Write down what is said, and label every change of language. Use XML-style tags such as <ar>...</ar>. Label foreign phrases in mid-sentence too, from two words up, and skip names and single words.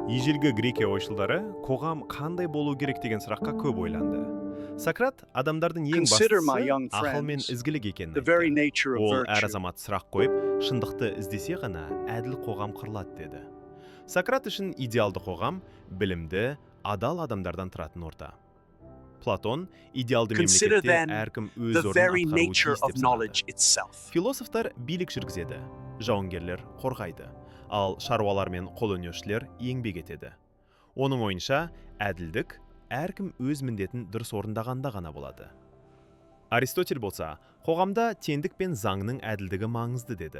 <kk>Ежелгі Грекия ойшылдары қоғам қандай болу керек деген сұраққа көп ойланды. Сократ адамдардың ең</kk> <en>Consider my</en> <kk>бастысы</kk> <en>young</en> <kk>ақыл мен</kk> <en>friends,</en> <kk>ізгілік екенін</kk> <en>the very</en> <kk>айтты.</kk> <en>nature of</en> <kk>Ол әр</kk> <en>virtue.</en> <kk>азамат сұрақ қойып, шындықты іздесе ғана әділ қоғам құрылады деді. Сократ үшін идеалды қоғам білімді, адал адамдардан тұратын орта. Платон идеалды</kk> <en>Consider</en> <kk>мемлекетте</kk> <en>then</en> <kk>әркім</kk> <en>the</en> <kk>өз орнын</kk> <en>very</en> <kk>атқаруы</kk> <en>nature</en> <kk>тиіс</kk> <en>of</en> <kk>деп санады.</kk> <en>knowledge itself.</en> <kk>Философтар билік жүргізеді, жауынгерлер қорғайды, ал шаруалар мен қолөнершілер еңбек етеді. Оның ойынша, әділдік әркім өз міндетін дұрыс орындағанда ғана болады. Аристотель болса, қоғамда теңдік пен заңның әділдігі маңызды деді.</kk>